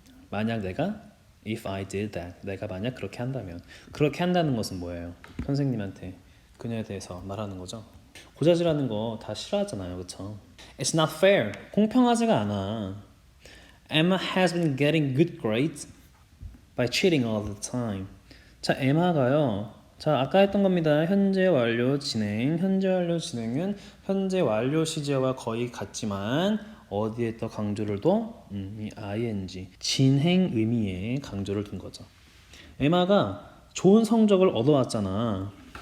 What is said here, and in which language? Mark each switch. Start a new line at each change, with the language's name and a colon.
Korean: 만약 내가
English: if I did that.
Korean: 내가 만약 그렇게 한다면. 그렇게 한다는 것은 뭐예요? 선생님한테 그녀에 대해서 말하는 거죠. 고자질하는 거 다 싫어하잖아요. 그쵸?
English: It's not fair.
Korean: 공평하지가 않아.
English: Emma has been getting good grades by cheating all the time.
Korean: 자, 에마가요. 자, 아까 했던 겁니다. 현재 완료 진행. 현재 완료 진행은 현재 완료 시제와 거의 같지만 어디에 더 강조를 둬? 이 ing 진행 의미에 강조를 둔 거죠. 에마가 좋은 성적을 얻어왔잖아.